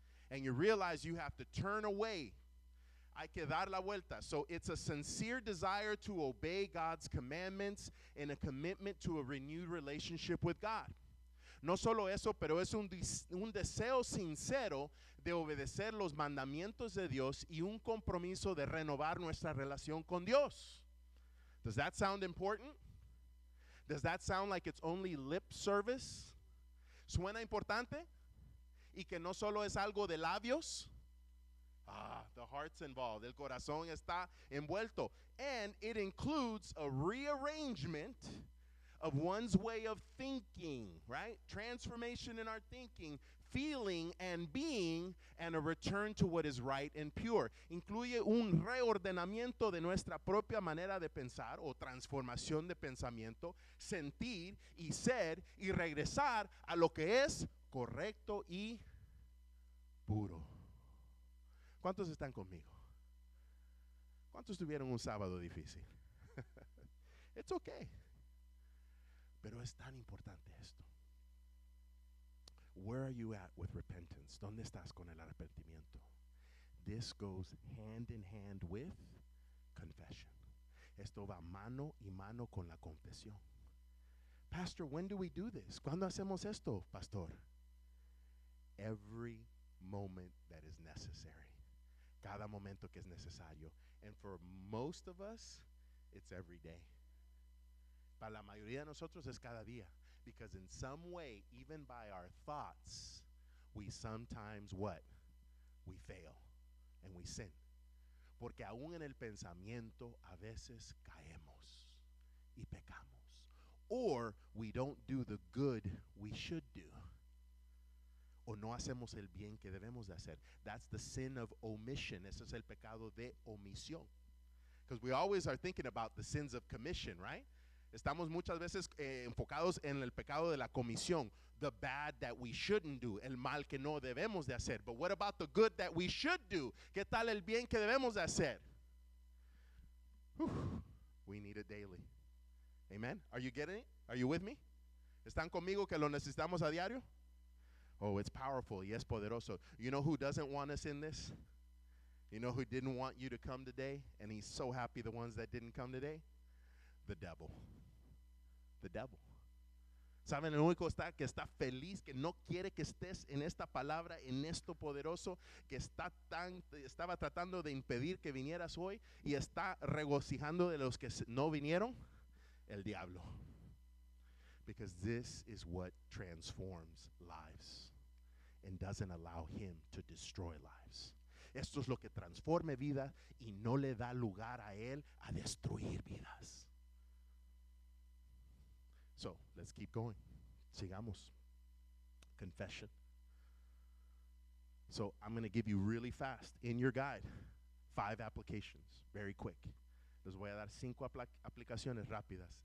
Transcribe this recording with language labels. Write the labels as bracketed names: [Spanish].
[English] And you realize you have to turn away. [Spanish] Hay que dar la vuelta. [English] So it's a sincere desire to obey God's commandments and a commitment to a renewed relationship with God. [Spanish] No solo eso, pero es un deseo sincero de obedecer los mandamientos de Dios y un compromiso de renovar nuestra relación con Dios. [English] Does that sound important? Does that sound like it's only lip service? [Spanish] ¿Suena importante? Y que no solo es algo de labios. [English] The heart's involved. [Spanish] El corazón está envuelto. [English] And it includes a rearrangement of one's way of thinking, right? Transformation in our thinking, feeling and being, and a return to what is right and pure. [Spanish] Incluye un reordenamiento de nuestra propia manera de pensar o transformación de pensamiento, sentir y ser y regresar a lo que es correcto y puro. ¿Cuántos están conmigo? ¿Cuántos tuvieron un sábado difícil? [English] It's okay. [Spanish] Pero es tan importante esto. [English] Where are you at with repentance? [Spanish] ¿Dónde estás con el arrepentimiento? [English] This goes hand in hand with confession. [Spanish] Esto va mano y mano con la confesión. Pastor, [English] when do we do this? [Spanish] ¿Cuándo hacemos esto, pastor? [English] Every moment that is necessary. [Spanish] Cada momento que es necesario. [English] And for most of us, it's every day. [Spanish] Para la mayoría de nosotros es cada día. [English] Because in some way, even by our thoughts, we sometimes what? We fail and we sin. [Spanish] Porque aún en el pensamiento a veces caemos y pecamos. [English] Or we don't do the good we should do. [Spanish] O no hacemos el bien que debemos de hacer. [English] That's the sin of omission. [Spanish] Ese es el pecado de omisión. [English] Because we always are thinking about the sins of commission, right? [Spanish] Estamos muchas veces enfocados en el pecado de la comisión. [English] The bad that we shouldn't do. [Spanish] El mal que no debemos de hacer. [English] But what about the good that we should do? [Spanish] ¿Qué tal el bien que debemos de hacer? [English] We need it daily. Amen? Are you getting it? Are you with me? [Spanish] ¿Están conmigo que lo necesitamos a diario? [English] Oh, it's powerful. [Spanish] Y es poderoso. [English] You know who doesn't want us in this? You know who didn't want you to come today? And he's so happy the ones that didn't come today? The devil. The devil. [Spanish] ¿Saben? El único que está feliz, que no quiere que estés en esta palabra, en esto poderoso, que estaba tratando de impedir que vinieras hoy y está regocijando de los que no vinieron, el diablo. [English] Because this is what transforms lives and doesn't allow him to destroy lives. [Spanish] Esto es lo que transforma vida y no le da lugar a él a destruir vidas. [English] So, let's keep going. [Spanish] Sigamos. [English] Confession. So, I'm going to give you really fast in your guide 5 applications, very quick. [Spanish] Les voy a dar 5 aplicaciones rápidas.